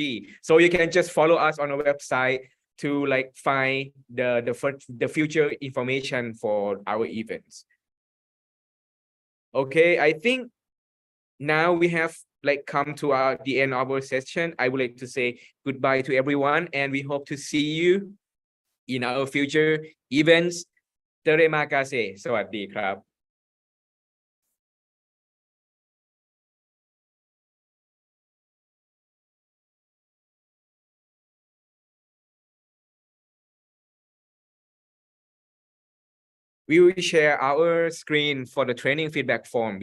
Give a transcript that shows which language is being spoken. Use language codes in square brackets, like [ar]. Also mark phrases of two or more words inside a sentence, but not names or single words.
[en] So you can just follow us on our website to like find the future information for our events. Okay, I think now we have like come to the end of our session. I would like to say goodbye to everyone, and we hope to see you in our future events. [id] Terima kasih. [th] สวัสดีครับ [en] We will share our screen for the training feedback form.